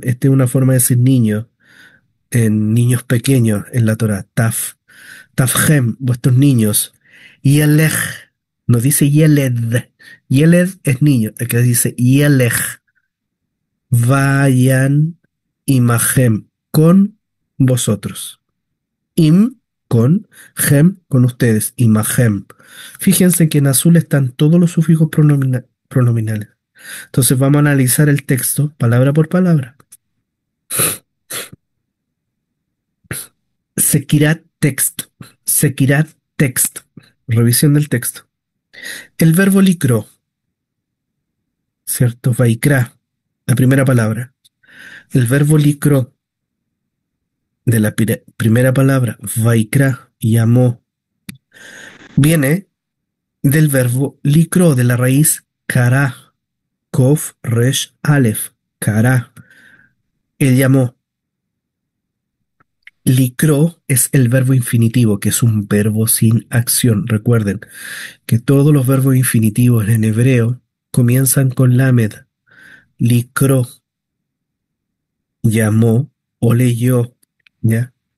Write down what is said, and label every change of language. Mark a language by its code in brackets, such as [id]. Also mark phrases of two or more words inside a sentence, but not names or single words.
[es] esta es una forma de decir niño, en niños pequeños en la Torah, tafhem, vuestros niños, yelech, no dice yeled, yeled es niño, el que dice yelech, vayan imahem, con vosotros, im, con, hem, con ustedes, imahem. Fíjense que en azul están todos los sufijos pronominales. Entonces vamos a analizar el texto palabra por palabra. [he] סקירת טקסט, סקירת טקסט, [es] revisión del texto. El verbo licro, ¿cierto? Vaikra, la primera palabra. El verbo licro de la primera palabra, vaikra, llamó, viene del verbo licro, de la raíz kara, kof, resh, alef, kara. Él llamó. Licro es el verbo infinitivo, que es un verbo sin acción. Recuerden que todos los verbos infinitivos en hebreo comienzan con lamed. Licro, llamó o leyó, ¿ya?